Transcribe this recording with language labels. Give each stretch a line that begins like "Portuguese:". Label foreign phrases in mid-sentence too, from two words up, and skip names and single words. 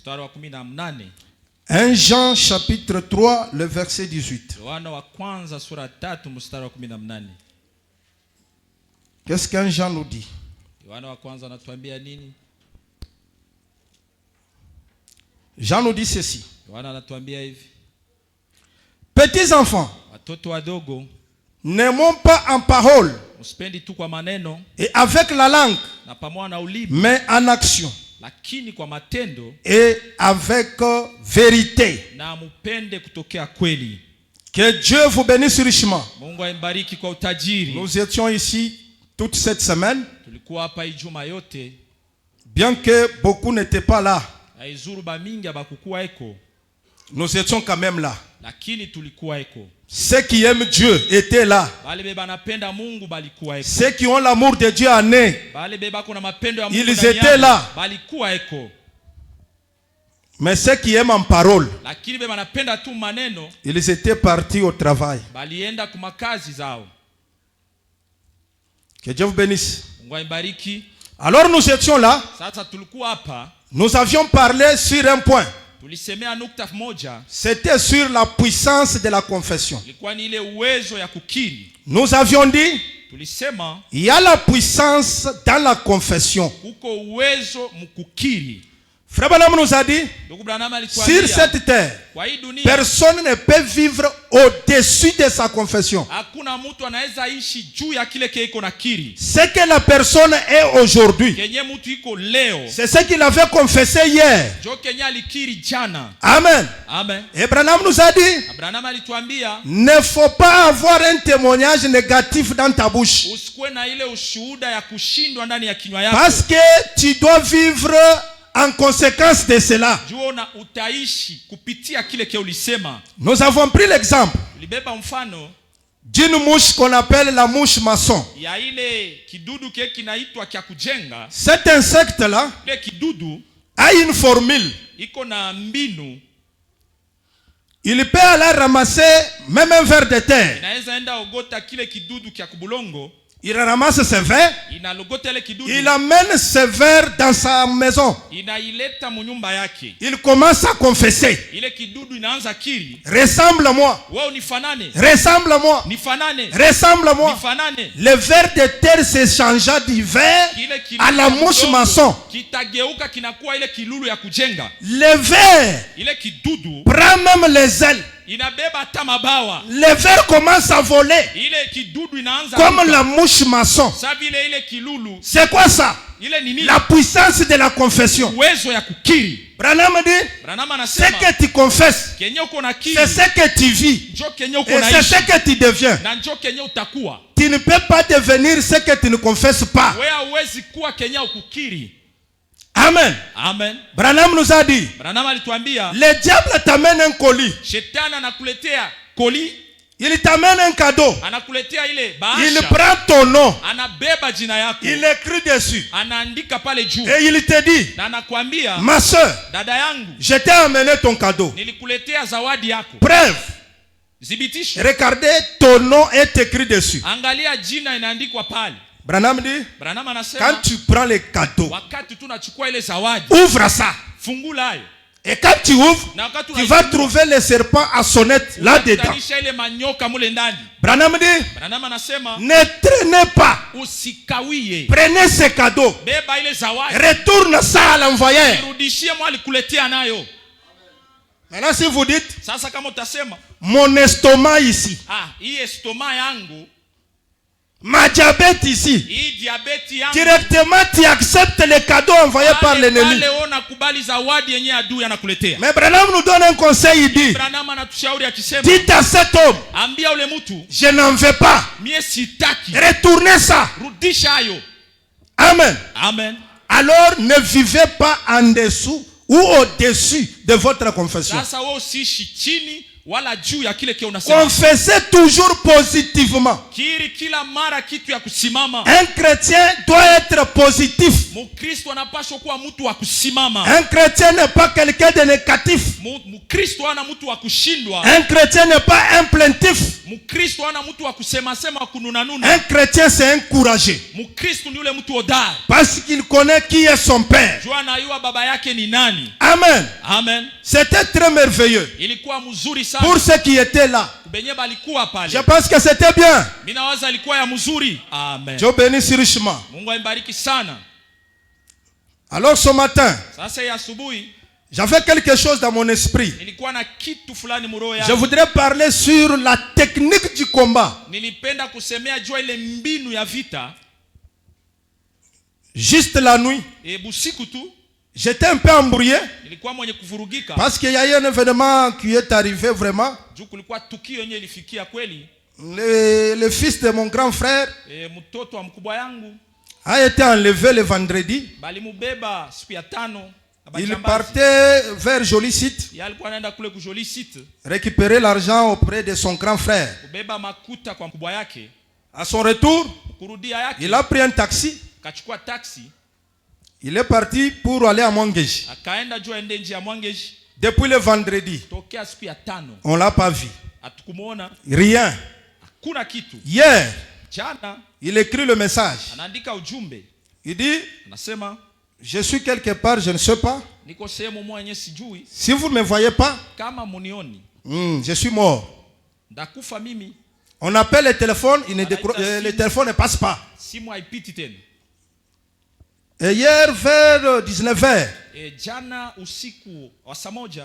French: 1 Jean chapitre 3, le verset 18. Qu'est-ce qu'un Jean nous dit? Jean nous dit ceci.
Swahili: Yohana anatuambia hivi.
French: Petits enfants,
Swahili: Watoto wadogo,
French: n'aimons pas en parole
Swahili: msipendi tu kwa maneno
French: et avec la langue,
Swahili: na pamoja na ulimi,
French: mais en action
Swahili: lakini kwa matendo
French: et avec vérité.
Swahili: na mupende kutokea kweli.
French: Que Dieu vous bénisse richement.
Swahili: Mungu aibariki kwa utajiri.
French: Nous étions ici toute cette semaine,
Swahili: Tulikuwa hapa Ijumaa yote,
French: bien que beaucoup n'étaient pas là.
Swahili: haizuru ba mingi abakukuwa eko,
French: Nous étions quand même là.
Swahili: lakini tulikuwa eko.
French: Ceux qui aiment Dieu étaient là.
Swahili: Bale beba napenda Mungu balikuwa eko.
French: Ceux qui ont l'amour de Dieu en eux,
Swahili: Bale beba kuna mapendo ya Mungu
French: ils
Swahili: ndani
French: étaient
Swahili: yao,
French: là.
Swahili: balikuwa eko.
French: Mais ceux qui aiment en parole,
Swahili: Lakini beba napenda tu maneno,
French: ils étaient partis au travail.
Swahili: balienda kumakazi zao.
French: Que Dieu vous bénisse.
Swahili: Mungu aibariki.
French: Alors nous étions là.
Swahili: Sasa tulikuwa hapa,
French: Nous avions parlé sur un point.
Swahili: tulisemea nukta moja,
French: C'était sur la puissance de la confession.
Swahili: ilikuwa ni ile uwezo ya kukiri.
French: Nous avions dit,
Swahili: Tulisema
French: il y a la puissance dans la confession.
Swahili: kuko uwezo mkukiri.
French: Frère Branham nous a dit,
Swahili: Ndugu Branham
French: sur
Swahili: alituambia
French: cette terre,
Swahili: kwa hii dunia
French: personne ne peut vivre au-dessus de sa confession.
Swahili: hakuna mtu anaweza ishi juu ya kile kile iko na kiri.
French: Ce que la personne est aujourd'hui,
Swahili: Kenye mtu iko leo,
French: c'est ce qu'il avait confessé hier.
Swahili: jo kenye alikiri jana.
French: Amen.
Swahili: Amen.
French: Et Branham nous a dit,
Swahili: Branham alituambia
French: ne faut pas avoir un témoignage négatif dans ta bouche.
Swahili: usikuwe na ile ushuhuda ya kushindwa ndani ya kinywa yako.
French: Parce que tu dois vivre en conséquence de cela.
Swahili: Jua na utaishi kupitia kile kile ulisema.
French: Nous avons pris l'exemple
Swahili: Tulibeba mfano
French: d'une mouche qu'on appelle la mouche maçon.
Swahili: ya ile kidudu kile kinaitwa kya kujenga.
French: Cet insecte-là
Swahili: Ile kidudu
French: a une formule.
Swahili: iko na mbinu,
French: Il peut aller ramasser même un ver de terre.
Swahili: inaweza enda ogota kile kidudu kya kubulongo,
French: Il ramasse ce ver,
Swahili: inalogota ile kidudu,
French: il amène ce ver dans sa maison.
Swahili: inaileta munyumba yake.
French: Il commence à confesser.
Swahili: Ile kidudu inaanza kiri,
French: Ressemble-moi,
Swahili: wewe unifanane,
French: ressemble-moi,
Swahili: nifanane,
French: ressemble-moi.
Swahili: nifanane.
French: Le ver de terre se changea du ver
Swahili: Kile
French: à la mouche maçon.
Swahili: kitageuka kinakuwa ile kilulu ya kujenga.
French: Le ver
Swahili: Ile kidudu
French: prend même les ailes.
Swahili: inabeba hata mabawa.
French: Le ver commence à voler
Swahili: Ile kidudu inaanza
French: comme
Swahili: kuruka.
French: la mouche maçon.
Swahili: Sa vile ile kilulu,
French: C'est quoi ça?
Swahili: ile ni nini?
French: La puissance de la confession.
Swahili: Uwezo ya kukiri.
French: Branham dit,
Swahili: Branham
French: ce
Swahili: anasema
French: que tu confesses,
Swahili: kenye uko na kiri
French: c'est ce que tu vis.
Swahili: njo kenye uko
French: Et
Swahili: na
French: c'est
Swahili: ishi
French: ce que tu deviens.
Swahili: na njo kenye utakuwa.
French: Tu ne peux pas devenir ce que tu ne confesses pas.
Swahili: Wewe hauwezi kuwa kenye ukukiri.
French: Amen.
Swahili: Amen.
French: Branham nous a dit,
Swahili: Branham alituambia
French: le diable t'amène un colis.
Swahili: shetani anakuletea koli,
French: Il t'amène un cadeau.
Swahili: anakuletea ile
French: Il
Swahili: bahasha,
French: prend ton nom.
Swahili: anabeba jina yako,
French: Il écrit dessus.
Swahili: anaandika pale juu
French: Et il te dit,
Swahili: na anakuambia,
French: ma soeur,
Swahili: dada yangu,
French: je t'ai amené ton cadeau.
Swahili: nilikuletea zawadi yako.
French: Preuve.
Swahili: Thibitisho,
French: Regardez, ton nom est écrit dessus.
Swahili: angalia jina inaandikwa pale.
French: Branham dit,
Swahili: Branham
French: quand
Swahili: anasema
French: tu prends le cadeau,
Swahili: wakati tunachukua ile zawadi,
French: ouvre ça.
Swahili: fungula hayo,
French: Et quand tu ouvres,
Swahili: na wakati
French: tu vas trouver le serpent à sonnette là-dedans.
Swahili: unakutanisha ile manyoka mule ndani.
French: Branham dit,
Swahili: Branham anasema
French: ne traînez pas.
Swahili: usikawie,
French: Prenez ce cadeau.
Swahili: beba ile zawadi,
French: Retourne ça à l'envoyeur.
Swahili: rudishie mwali kuletea nayo.
French: Maintenant, si vous dites,
Swahili: Sasa kama utasema
French: mon estomac ici,
Swahili: hii estoma yangu,
French: ma diabète ici,
Swahili: hii diabeti yangu,
French: directement tu acceptes le cadeau envoyé par l'ennemi.
Swahili: pale ona kubali zawadi yenye adui anakuletea.
French: Mais Branham nous donne un conseil, il dit,
Swahili: Branham anatushauri akisema,
French: dites à cet homme,
Swahili: ambia ule mtu,
French: je n'en veux pas.
Swahili: mie sitaki,
French: Retournez ça.
Swahili: rudisha hayo.
French: Amen.
Swahili: Amen.
French: Alors ne vivez pas en dessous ou au-dessus de votre confession.
Swahili: Sasa wewe usiishi chini wala juu ya kile kile unasema.
French: Confessez toujours positivement.
Swahili: Kiri kila mara kitu ya kusimama.
French: Un chrétien doit être positif.
Swahili: Mkristo anapaswa kuwa mtu wa kusimama.
French: Un chrétien n'est pas quelqu'un de négatif.
Swahili: Mkristo ana mtu wa kushindwa.
French: Un chrétien n'est pas un plaintif.
Swahili: Mkristo ana mtu wa kusema sema kununa nuna.
French: Un chrétien c'est un courageux.
Swahili: Mkristo ni yule mtu hodari.
French: Parce qu'il connaît qui est son père.
Swahili: Jua anajua baba yake ni nani.
French: Amen.
Swahili: Amen.
French: C'était très merveilleux.
Swahili: Ilikuwa mzuri sana.
French: Pour ceux qui étaient là.
Swahili: Benye balikuwa pale.
French: Je pense que c'était bien.
Swahili: Mimi nawaza ilikuwa ya mzuri.
French: Amen. Dieu bénisse richement.
Swahili: Mungu aibariki sana.
French: Alors ce matin,
Swahili: Sasa ya asubuhi,
French: J'avais quelque chose dans mon esprit.
Swahili: Nilikuwa na kitu fulani muroho
French: Je
Swahili: yangu.
French: voudrais parler sur la technique du combat.
Swahili: Nilipenda kusemea jua ile mbinu ya vita.
French: Juste la nuit,
Swahili: Busiku tu
French: j'étais un peu embrouillé
Swahili: nilikuwa mwenye kuvurugika.
French: parce qu'il y a eu un événement qui est arrivé vraiment.
Swahili: Juu kulikuwa tukio yenye ilifikia kweli.
French: Le fils de mon grand frère
Swahili: Mtoto wa mkubwa yangu
French: a été enlevé le vendredi.
Swahili: balimubeba siku ya tano.
French: Il partait vers Joli Site,
Swahili: Yeye alikuwa anaenda kule ku Joli Site
French: récupérer l'argent auprès de son grand frère.
Swahili: kubeba makuta kwa mkubwa yake.
French: À son retour,
Swahili: Kurudia yake
French: il a pris un taxi.
Swahili: kachukua taxi
French: Il est parti pour aller à Mwangeji.
Swahili: akaenda juu aende nje ya Mwangeji.
French: Depuis le vendredi,
Swahili: Tokea siku ya tano
French: on l'a pas vu.
Swahili: hatukumuona,
French: Rien.
Swahili: hakuna kitu.
French: Hier,
Swahili: Jana
French: il écrit le message.
Swahili: anaandika ujumbe,
French: Il dit,
Swahili: anasema
French: je suis quelque part, je ne sais pas.
Swahili: niko sehemu moja sijui,
French: Si vous ne me voyez pas,
Swahili: kama munioni
French: je suis mort.
Swahili: ndakufa mimi.
French: On appelle le téléphone, le téléphone ne passe pas.
Swahili: Simu haipiti tena.
French: Et hier, vers 19h,
Swahili: Jana usiku wa saa moja